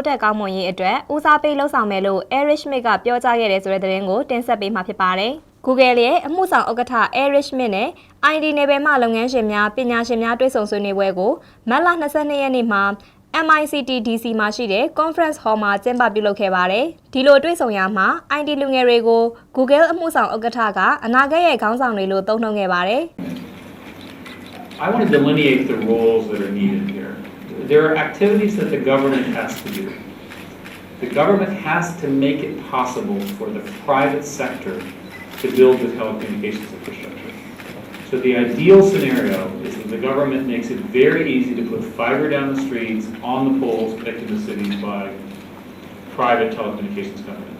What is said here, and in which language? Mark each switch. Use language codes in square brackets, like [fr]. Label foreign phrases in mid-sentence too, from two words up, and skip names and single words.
[my] တက်ကောင်းမွန်ရေးအတွက်ဦးစားပေးလှုပ်ဆောင်မယ်လို့ Eric Schmidt ကပြောကြားခဲ့တဲ့ဆိုတဲ့သတင်းကိုတင်ဆက်ပေးမှာဖြစ်ပါတယ်။ Google ရဲ့အမှုဆောင်ဥက္ကဋ္ဌ Eric Schmidt နဲ့ IT နယ်ပယ်မှလုပ်ငန်းရှင်များပညာရှင်များတွေ့ဆုံဆွေးနွေးပွဲကိုမတ်လ22ရက်နေ့မှာMICT DC မှာရှိတဲ့ Conference Hall မှာကျင်းပပြုလုပ်ခဲ့ပါတယ်။ဒီလိုတွေ့ဆုံရမှာ IT လူငယ်တွေကို Google အမှုဆောင်ဥက္ကဋ္ဌကအနာဂတ်ရဲ့ခေါင်းဆောင်တွေလို့သုံးနှုန်းခဲ့ပါတယ်။ [en] I want to delineate the roles that are needed here. There are activities that the government has to do. The government has to make it possible for the private sector to build the telecommunications infrastructure.So the ideal scenario is that the government makes it very easy to put fiber down the streets, on the poles connecting the cities by private telecommunications companies.